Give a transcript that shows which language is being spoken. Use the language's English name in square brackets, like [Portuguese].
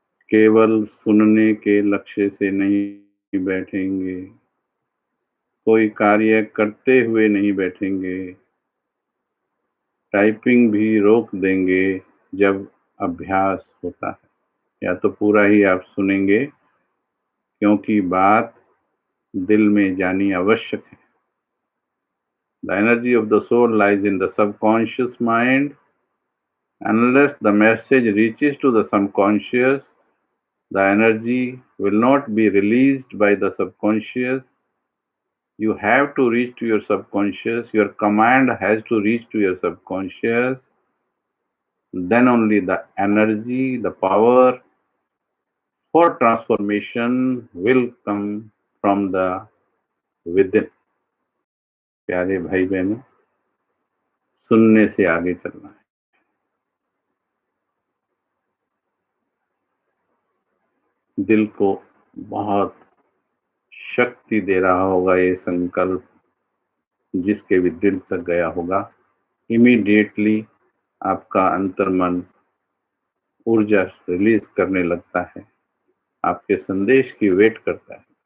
[Hindi] केवल सुनने के लक्ष्य से नहीं बैठेंगे, कोई कार्य करते हुए नहीं बैठेंगे, टाइपिंग भी रोक देंगे जब अभ्यास होता है। या तो पूरा ही आप सुनेंगे, क्योंकि बात दिल में जानी आवश्यक है। [English] The energy of the soul lies in the subconscious mind. Unless the message reaches to the subconscious, the energy will not be released by the subconscious. You have to reach to your subconscious. Your command has to reach to your subconscious. Then only the energy, the power for transformation will come from the within. [Hindi] प्यारे भाई बहनों, सुनने से आगे चलना है। दिल को बहुत शक्ति दे रहा होगा ये संकल्प, जिसके भी दिल तक गया होगा, इमीडिएटली आपका अंतर्मन ऊर्जा रिलीज करने लगता है, आपके संदेश की वेट करता है।